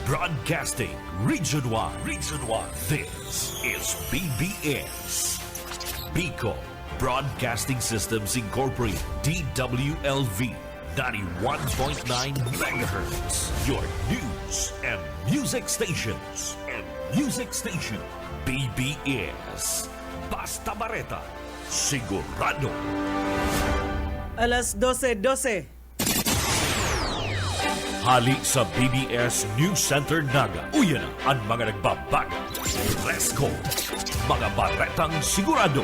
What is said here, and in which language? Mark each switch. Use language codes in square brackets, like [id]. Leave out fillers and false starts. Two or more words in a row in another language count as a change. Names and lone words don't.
[en] Broadcasting Region 1. This is BBS. Bicol Broadcasting Systems Incorporated. DWLV 91.9 MHz. Your news and music stations. [bik] BBS. Basta Bareta. Sigurado. Alas 12:12. Hali sa BBS News Center Naga. Uyan ang mga nagbabago. Resko. Mga baretang sigurado.